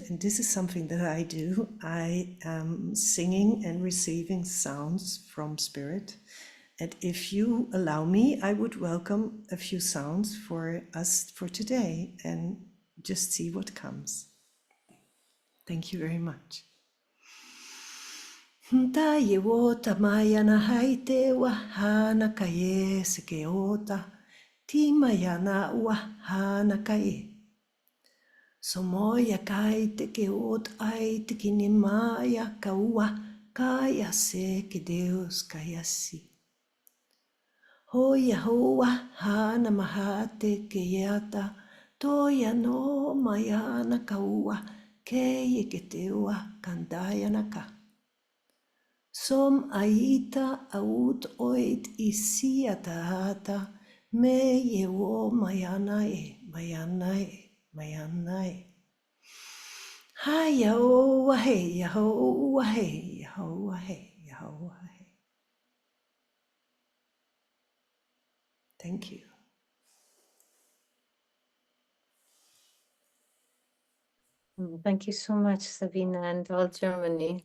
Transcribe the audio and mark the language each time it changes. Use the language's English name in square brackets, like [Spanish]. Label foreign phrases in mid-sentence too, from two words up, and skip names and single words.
[English] And this is something that I do. I am singing and receiving sounds from spirit. And if you allow me, I would welcome a few sounds for us for today and just see what comes. Thank you very much. Tayeota maya na haite wahana kaye sekeota. Tima na ua hana kai. So moia kai te ke ot ai te ki ni maia ka ua kaya se ke Deus kaya si. Hoia hoa hana maha te ke iata toia no maiana ka ua ke ke te ua kandaya na ka. Som aita aut oit isi atahata me ye wo mayana e. Hi yo hey yo hey yo hey yo hey. Thank you. Thank you so much, Sabina, and all Germany.